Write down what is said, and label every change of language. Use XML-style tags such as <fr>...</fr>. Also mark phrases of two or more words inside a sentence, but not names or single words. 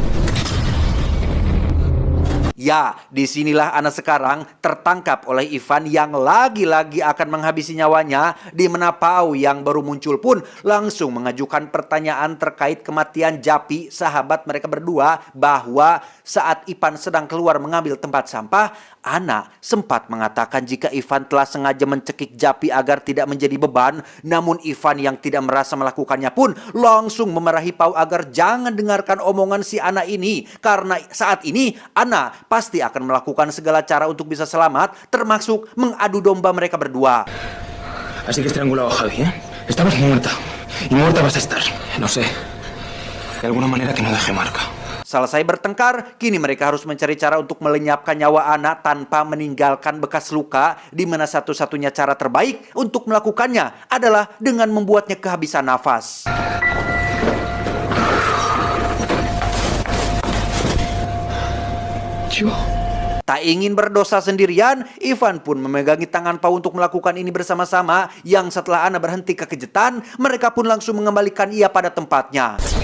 <id>Ya, disinilah Ana sekarang tertangkap oleh Ivan yang lagi-lagi akan menghabisi nyawanya, di mana Pau yang baru muncul pun langsung mengajukan pertanyaan terkait kematian Japi, sahabat mereka berdua, bahwa saat Ivan sedang keluar mengambil tempat sampah, Ana sempat mengatakan jika Ivan telah sengaja mencekik Japi agar tidak menjadi beban. Namun Ivan yang tidak merasa melakukannya pun langsung memarahi Pau agar jangan dengarkan omongan si Ana ini, karena saat ini Ana pasti akan melakukan segala cara untuk bisa selamat, termasuk mengadu domba mereka berdua.</id> <es>Así que estrangulado a Javi, ¿eh? Estabas muerta. Y muerta vas a estar. No sé. De alguna manera que no deje marca.</es> <id>Selesai bertengkar, kini mereka harus mencari cara untuk melenyapkan nyawa Ana tanpa meninggalkan bekas luka, di mana satu-satunya cara terbaik untuk melakukannya adalah dengan membuatnya kehabisan nafas. Tak ingin berdosa sendirian, Ivan pun memegangi tangan Pau untuk melakukan ini bersama-sama, yang setelah Ana berhenti kekejutan, mereka pun langsung mengembalikan ia pada tempatnya.</id>